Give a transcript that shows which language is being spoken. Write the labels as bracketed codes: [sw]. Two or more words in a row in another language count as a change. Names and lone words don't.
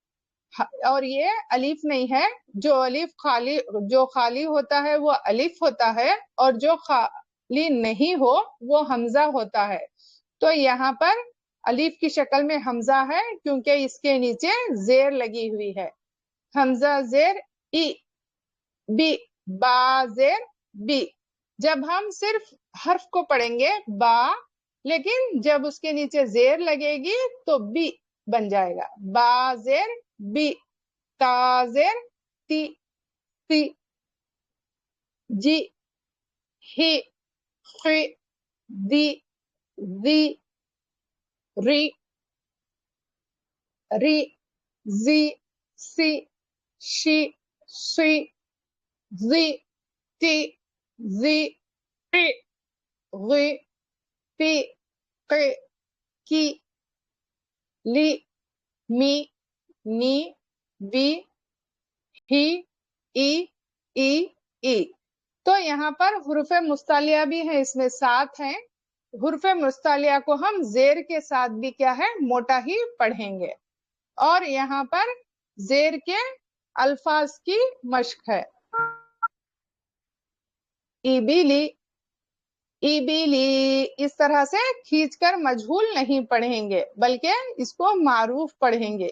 [ur] اور یہ الف نہیں ہے, جو الف خالی, جو خالی ہوتا ہے وہ الف ہوتا ہے اور جو خالی نہیں ہو وہ حمزہ ہوتا ہے. تو یہاں پر الف کی شکل میں حمزہ ہے کیونکہ اس کے نیچے زیر لگی ہوئی ہے. حمزہ زیر ای, بی, با زیر بی. جب ہم صرف حرف کو پڑھیں گے با, لیکن جب اس کے نیچے زیر لگے گی تو بی بن جائے گا. با زیر بی, تا زیر تی, تی, جی, ہی, خی, دی, زی, ری, ری, زی, سی, شی, سی, زی, تی, زی, قی, غی, پی, قی, کی, لی, می, نی, وی, ہی, ای, ای, ای. تو یہاں پر حروف مستعلیہ بھی ہیں, اس میں 7 ہیں. حروف مستعلیہ کو ہم زیر کے ساتھ بھی کیا ہے موٹا ہی پڑھیں گے. اور یہاں پر زیر کے الفاظ کی مشق ہے. ایبیلی, ایبیلی, اس طرح سے کھینچ کر مجہول نہیں پڑھیں گے بلکہ اس کو معروف پڑھیں گے.